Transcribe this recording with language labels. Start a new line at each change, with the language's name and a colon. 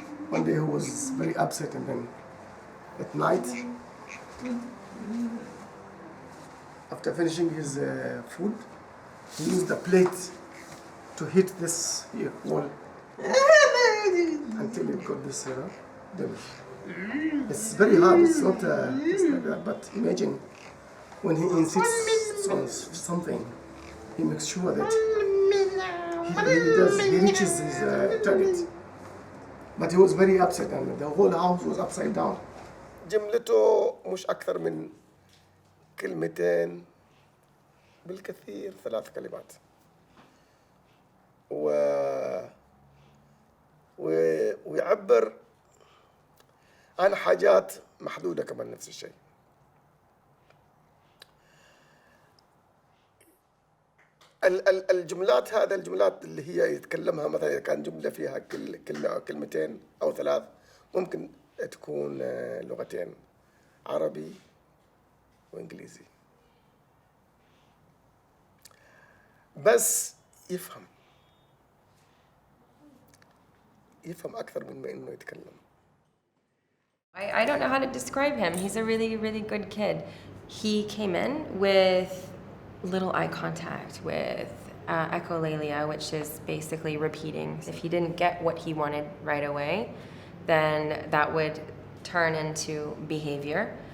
English: One day he was very upset, and then at night, after finishing his food, he used a plate to hit this here wall until it got this damage. It's very hard. It's not just like that. But imagine when he insists on something, he makes sure that he reaches his target. But he was very upset, and the whole house was upside down.
Arabic: جملته مش أكثر من كلمتين بالكثير 3 كلمات. ويعبر عن حاجات محدودة كمان نفس الشيء. الجملات الجملات اللي هي يتكلمها مثلا إذا كان جملة فيها كلمة أو كلمتين أو 3 ممكن تكون لغتين عربي وإنجليزي. بس يفهم أكثر من ما إنه يتكلم.
English: I don't know how to describe him. He's a really, really good kid. He came in with little eye contact, with echolalia, which is basically repeating. If he didn't get what he wanted right away, then that would turn into behavior.